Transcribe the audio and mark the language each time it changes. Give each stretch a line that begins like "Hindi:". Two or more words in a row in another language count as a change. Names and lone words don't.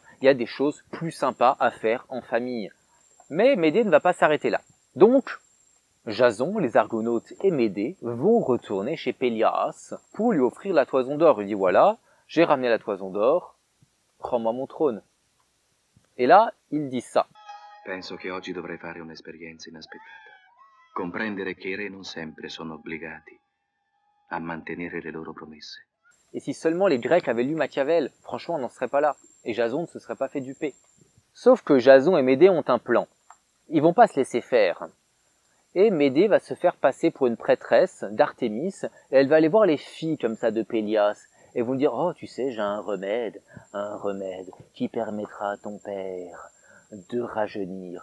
French: Il y a des choses plus sympas à faire en famille. Mais Médée ne va pas s'arrêter là. Donc, Jason, les Argonautes et Médée vont retourner chez Pélias pour lui offrir la toison d'or. Il dit voilà, j'ai ramené la toison d'or, prends-moi mon trône. Et là, il dit ça.
Italian: Penso che oggi dovrei fare un'esperienza inaspettata. Comprendere che i re non sempre sono obbligati a mantenere le loro promesse.
French: Et si seulement les Grecs avaient lu Machiavel, franchement, on n'en serait pas là. Et Jason ne se serait pas fait duper. Sauf que Jason et Médée ont un plan. Ils vont pas se laisser faire. Et Médée va se faire passer pour une prêtresse d'Artémis, et elle va aller voir les filles comme ça de Pélias, et vont dire « Oh, tu sais, j'ai un remède qui permettra à ton père de rajeunir.